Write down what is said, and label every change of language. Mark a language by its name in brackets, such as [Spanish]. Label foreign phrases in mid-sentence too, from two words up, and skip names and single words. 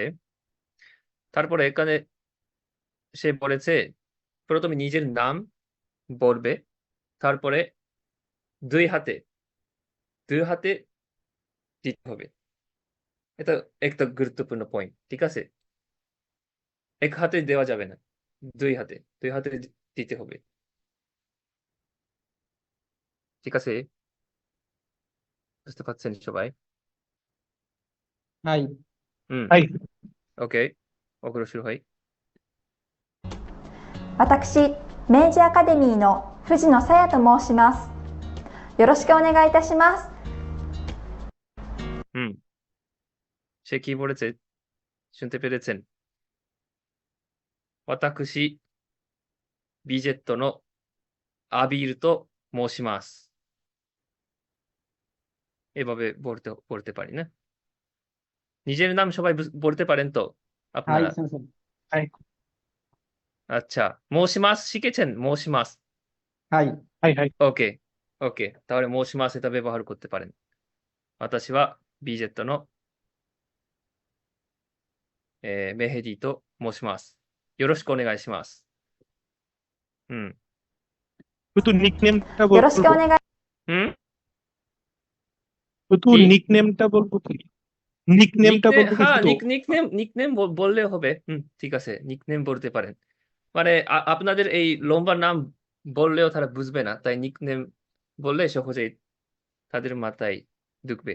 [Bangla] তারপরে এখানে সে বলেছে প্রথমে নিজের নাম বলবে, তারপরে দুই হাতে দিতে হবে। এটা একটা গুরুত্বপূর্ণ পয়েন্ট, ঠিক আছে? এক হাতে দেওয়া যাবে না, দুই হাতে দিতে হবে, ঠিক আছে? বুঝতে পারছেন সবাই? [Japanese] はい。 [Bangla] হুম, [Japanese] はい。 [Bangla] ওকে, অগ্র শুরু হয়। [Japanese] 私、明治アカデミーの藤野さやと申します。よろしくお願いいたします。 [Bangla] হুম, সে কি বলেছে শুনতে পেরেছেন? [Japanese] 私、ビジェットのアビールと申します。 [Bangla] এভাবে বলতে পারি না? নিজের নাম সবাই বলতে পারেন তো [Japanese] はい、 [Bangla] আপনারা? [Japanese] 先生。はい。 [Bangla] আচ্ছা, 申しますশিখেছেন? 申します。 [Japanese] はい。はいはい。 [Bangla] ওকে, ওকে, তাহলে 申します এটা ব্যবহার করতে পারেন। [Japanese] 私はビジェットのメヘディと申します。よろしくお願いします。হুম, [Bangla] শুধু নিকনেমটা [Japanese] よろしくお [Bangla] বলবো, [Japanese] 願い [Bangla] হুম, শুধু কি? নিকনেমটা বলবো কি? নিকনেমটা বলবো কি হ্যাঁ, শুধু? নিকনেম বললে হবে। হুম, ঠিক আছে, নিকনেম বলতে পারেন। মানে আপনাদের এই লম্বা নাম বললেও তারা বুঝবে না, তাই নিকনেম বললে সহজেই তাদের মাথায় ঢুকবে।